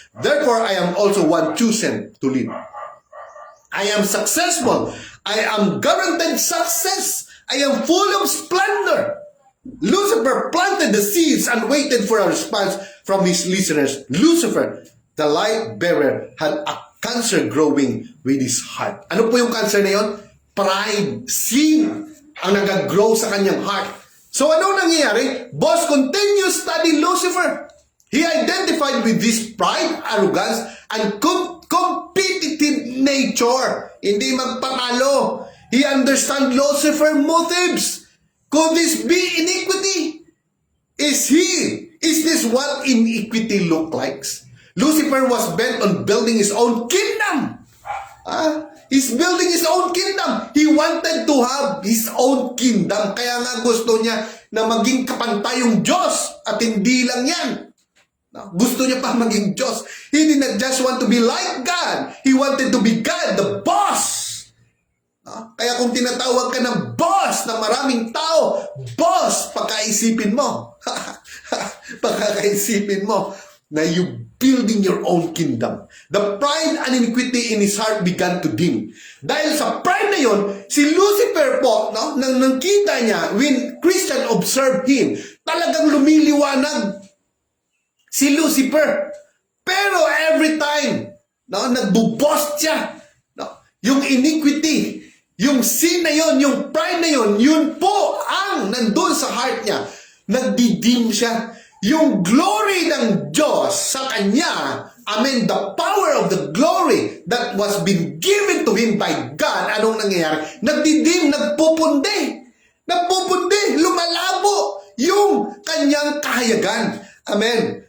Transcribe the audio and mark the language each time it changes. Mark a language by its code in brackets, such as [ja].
[en] Therefore, I am also one chosen to live. I am successful. I am guaranteed success. I am full of splendor. Lucifer planted the seeds and waited for a response from his listeners. Lucifer, the light bearer, had a cancer growing with his heart. [tl] Ano po yung cancer na yun? Pride, sin, ang nag-grow sa kanyang heart. So ano nangyayari? [en] Boss continues studying Lucifer. He identified with this pride, arrogance, and competitive nature. [tl] Hindi magpatalo. [en] He understands Lucifer's motives. Could this be iniquity? Is this what iniquity look like? Lucifer was bent on building his own kingdom. He's building his own kingdom. He wanted to have his own kingdom. [tl] Kaya nga gusto niya na maging kapantay yung Diyos. At hindi lang yan. Gusto niya pa maging Diyos. [en] He did not just want to be like God. He wanted to be God, the boss. [tl] Kaya kung tinatawag ka ng boss ng maraming tao, boss, pagkaisipin mo. Pagkakaisipin mo na [en] you building your own kingdom. The pride and iniquity in his heart began to dim. [tl] Dahil sa pride na yon, si Lucifer po, nang nakita niya, [en] when Christian observed him, [tl] talagang lumiliwanag si Lucifer. Pero every time, nagbubost siya, yung iniquity, yung sin na yon, yung pride na yon, yun po ang nandun sa heart niya. Nagdidim siya. Yung glory ng Diyos sa kanya, [en] the power of the glory that was been given to him by God, [tl] anong nangyayari? Nagdidim, nagpupundi, lumalabo yung kanyang kahayagan. Amen.